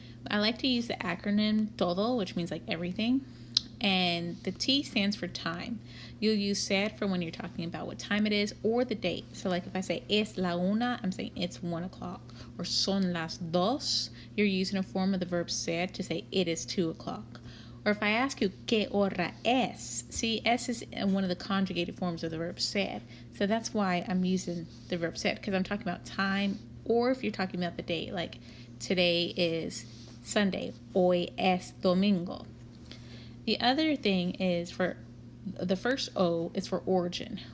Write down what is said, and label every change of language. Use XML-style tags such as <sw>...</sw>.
<en>I like to use the acronym todo, which means like everything, and the T stands for time. You'll use ser for when you're talking about what time it is or the date. So like if I say</en> <es>es la una,</es> <en>I'm saying it's 1 o'clock. Or</en> <es>son las dos,</es> <en>you're using a form of the verb ser to say it is 2 o'clock. Or if I ask you,</en> <es>¿qué hora es?</es> <en>See, es is one of the conjugated forms of the verb ser. So that's why I'm using the verb ser, because I'm talking about time, or if you're talking about the date, like today is Sunday,</en> <es>hoy es domingo.</es> <en>The other thing is for the first O is for origin.</en>